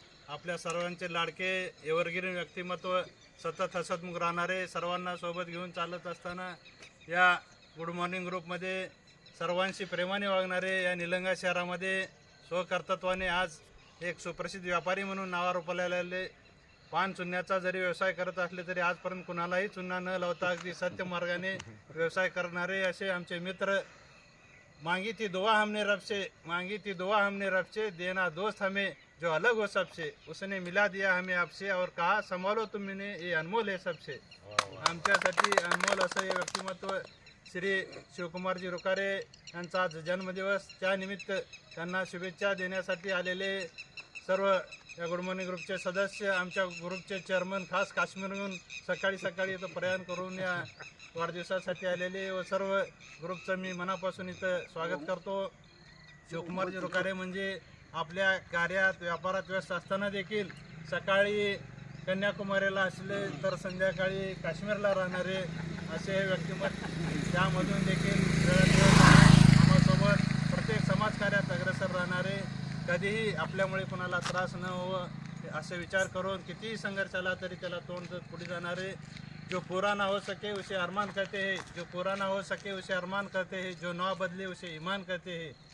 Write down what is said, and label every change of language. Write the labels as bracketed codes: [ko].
[mr] आपल्या सर्वांचे लाडके एव्हरग्रीन व्यक्तिमत्व, सतत हसतमुख राहणारे, सर्वांना सोबत घेऊन चालत असताना या गुड मॉर्निंग ग्रुपमध्ये सर्वांशी प्रेमाने वागणारे या निलंगा शहरामध्ये स्वकर्तृत्वाने आज एक सुप्रसिद्ध व्यापारी म्हणून नावारूपाला आलेले, पान चुन्याचा जरी व्यवसाय करत असले तरी आजपर्यंत कुणालाही चुना न लावता अगदी सत्य मार्गाने व्यवसाय करणारे असे आमचे मित्र. [hi] मांगी थी दुआ हमने रब से, देना दोस्त हमें जो अलग हो सबसे, उसने मिला दिया हमें आपसे और कहा संभालो तुम्ही ये अनमोल है सबसे. [mr] आमच्यासाठी अनमोल असं हे व्यक्तिमत्व श्री शिवकुमारजी रुकारे यांचा आज जन्मदिवस. त्यानिमित्त त्यांना शुभेच्छा देण्यासाठी आलेले सर्व या गुड मॉर्निंग ग्रुपचे सदस्य, आमच्या ग्रुपचे चेअरमन खास काश्मीरहून सकाळी इथं प्रयाण करून या वाढदिवसासाठी आलेले व सर्व ग्रुपचं मी मनापासून इथं स्वागत करतो. शिवकुमारजी रुकारे म्हणजे आपल्या कार्यात व्यापारात व्यस्त असताना देखील सकाळी कन्याकुमारीला असले तर संध्याकाळी काश्मीरला राहणारे असे हे व्यक्तिमत्व. त्यामधून देखील आम्हासोबत प्रत्येक समाजकार्यात अग्रेसर राहणारे, कधीही आपल्यामुळे कोणाला त्रास न हो असे विचार करून कितीही संघर्ष आला तरी त्याला तोंड देत पुढे जाणारे. [hi] जो पूरा ना हो सके उसे अरमान कहते हैं, जो पूरा ना हो सके उसे अरमान कहते हैं, जो ना बदले उसे ईमान कहते हैं.